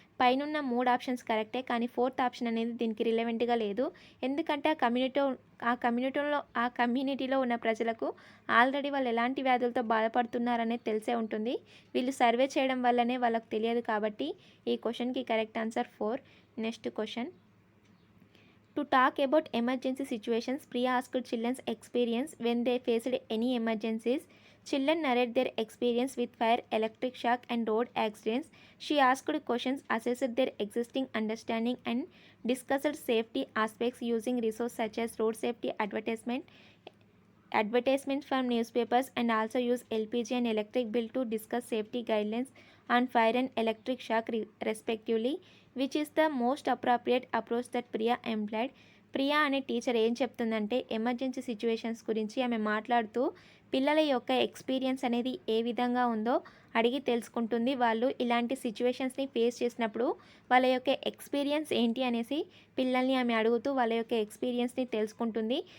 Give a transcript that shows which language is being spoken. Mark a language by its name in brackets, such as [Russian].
[Telugu] పైనున్న 3 ఆప్షన్స్ కరెక్టే, కానీ 4th ఆప్షన్ అనేది దీనికి రిలవెంట్గా లేదు. ఎందుకంటే ఆ కమ్యూనిటీలో ఉన్న ప్రజలకు ఆల్రెడీ వాళ్ళు ఎలాంటి వ్యాధులతో బాధపడుతున్నారనేది తెలిసే ఉంటుంది. వీళ్ళు సర్వే చేయడం వల్లనే వాళ్ళకు తెలియదు. కాబట్టి ఈ క్వశ్చన్కి correct answer 4. [English] Next question, to talk about emergency situations, Priya asked children's experience when they faced any emergencies. Children narrate their experience with fire, electric shock, and road accidents. She asked questions, assessed their existing understanding, and discussed safety aspects using resources such as road safety advertisements from newspapers, and also use LPG and electric bill to discuss safety guidelines on fire and electric shock respectively. Which is the most appropriate approach that Priya employed. [Telugu] Priya అనే teacher ఏం చెప్తుందంటే, emergency situations గురించి ఆమె మాట్లాడుతూ పిల్లల యొక్క experience అనేది ఏ విధంగా ఉందో అడిగి తెలుసుకుంటుంది. వాళ్ళు ఇలాంటి సిచ్యువేషన్స్ని ఫేస్ చేసినప్పుడు వాళ్ళ యొక్క ఎక్స్పీరియన్స్ ఏంటి అనేసి పిల్లల్ని ఆమె అడుగుతూ వాళ్ళ యొక్క ఎక్స్పీరియన్స్ని తెలుసుకుంటుంది.